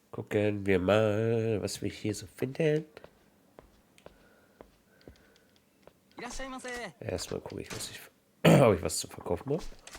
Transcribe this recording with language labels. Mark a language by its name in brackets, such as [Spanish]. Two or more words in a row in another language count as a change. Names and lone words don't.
[German] Gucken wir mal, was wir hier so finden. [Japanese] いらっしゃいませ。 [German] Erstmal gucke ich, ob ich was zu verkaufen habe.